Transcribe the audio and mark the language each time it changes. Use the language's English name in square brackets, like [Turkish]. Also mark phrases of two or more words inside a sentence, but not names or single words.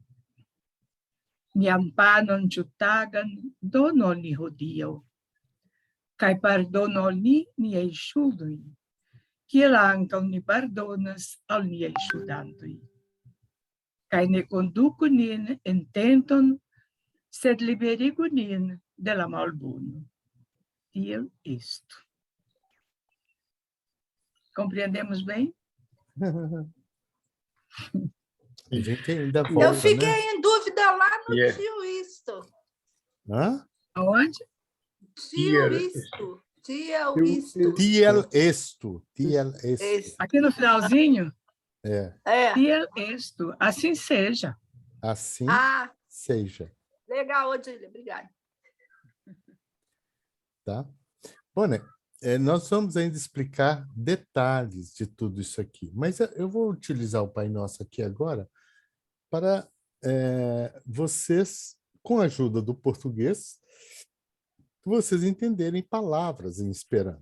[Esperanto] Nian panon ĉiutagan donu al ni hodiaŭ, kaj pardonu al ni niajn ŝuldojn, kiel ankaŭ ni pardonas al niaj ŝuldantoj. Kaj ne konduku nin en tenton, sed liberigu nin de la malbono. Tiel estu. [Portuguese] Compreendemos bem? A gente ainda volta, Eu fiquei né? em dúvida lá no [English] Yeah. [Portuguese] tio isto. Hã? Aonde? Tio isto. Tio isto. [Esperanto] Tiel estu. Tiel estu. [Portuguese] Esse. Aqui no finalzinho? É. [Esperanto] Tiel estu. [Portuguese] Assim seja. Assim Ah, seja. legal, Odília. Obrigada. Tá? Bom, né? Nós vamos ainda explicar detalhes de tudo isso aqui, mas eu vou utilizar o Pai Nosso aqui agora para vocês, com a ajuda do português, vocês entenderem palavras em Esperanto.